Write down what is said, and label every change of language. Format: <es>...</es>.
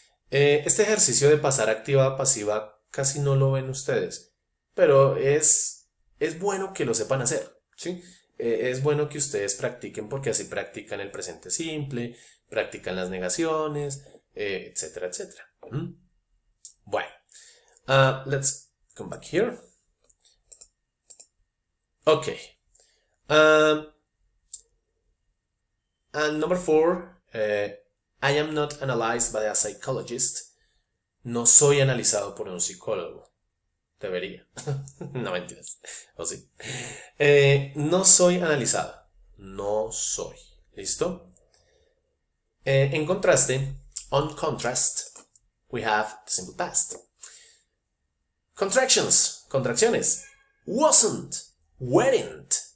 <es>Este ejercicio de pasar activa a pasiva casi no lo ven ustedes, pero es bueno que lo sepan hacer, ¿sí? Es bueno que ustedes practiquen porque así practican el presente simple, practican las negaciones, etcétera, etcétera.</es> <en>Bueno, let's come back here. Okay. And number 4, I am not analyzed by a psychologist.</en> <es>No soy analizado por un psicólogo. Debería. No, mentiras. O sí. No soy analizado. No soy. ¿Listo? En contraste,</es> <en>on contrast, we have the simple past. Contractions. Contracciones. Wasn't. Weren't.</en>